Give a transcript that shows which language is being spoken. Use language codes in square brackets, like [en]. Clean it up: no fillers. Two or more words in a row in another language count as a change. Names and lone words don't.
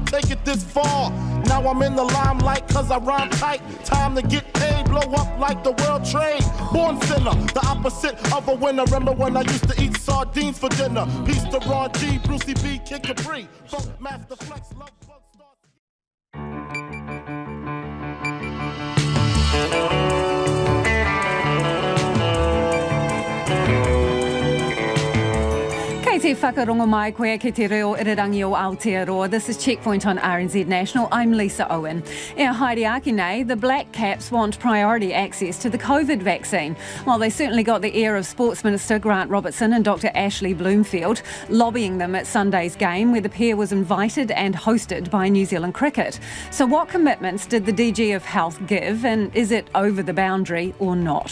[en] take it this far. Now I'm in the limelight cause I rhyme tight. Time to get paid, blow up like the world trade. Born sinner, the opposite of a winner. Remember when I used to eat sardines for dinner? Peace to Ron G, Brucey B, Kid Capri. Funk Master Flex, Love Bug Star. [mi] Te whakarongo mai koe ki te reo irirangi o Aotearoa. [en] This is Checkpoint on RNZ National. [mi] I'm Lisa Owen. E haere ake nei, [en] the Black Caps want priority access to the COVID vaccine. While they certainly got the ear of Sports Minister Grant Robertson and Dr Ashley Bloomfield, lobbying them at Sunday's game where the pair was invited and hosted by New Zealand Cricket. So what commitments did the DG of Health give, and is it over the boundary or not?